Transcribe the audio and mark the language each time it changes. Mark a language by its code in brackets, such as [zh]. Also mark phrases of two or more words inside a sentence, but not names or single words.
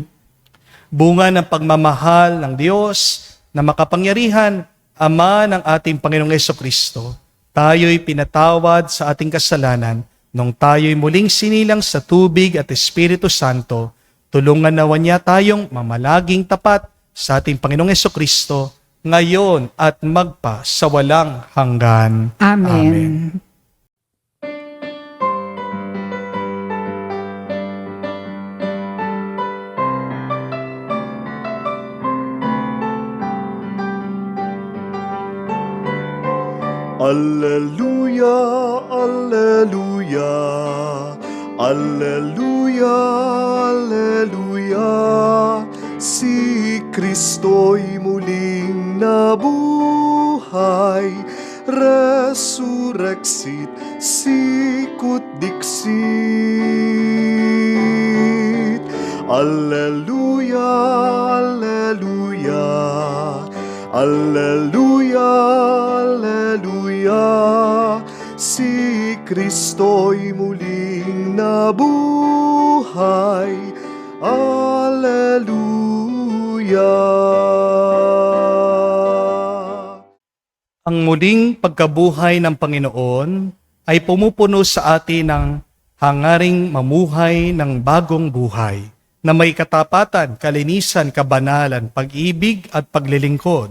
[tl] Bunga ng pagmamahal ng Diyos na makapangyarihan, Ama ng ating Panginoong Jesucristo, tayo'y pinatawad sa ating kasalanan nung tayo'y muling sinilang sa tubig at Espiritu Santo. Tulungan nawa niya tayong mamalaging tapat sa ating Panginoong Jesucristo ngayon at magpa sa walang hanggan. Amen. [la] Alleluia, alleluia, alleluia, alleluia. [tl] Si Kristo'y muling nabuhay, [la] resurrexit, sicut dixit. Alleluia, alleluia, alleluia, alleluia. [tl] Si Kristo'y muling nabuhay, alleluia. Ang muling pagkabuhay ng Panginoon ay pumupuno sa atin ng hangaring mamuhay ng bagong buhay na may katapatan, kalinisan, kabanalan, pag-ibig at paglilingkod.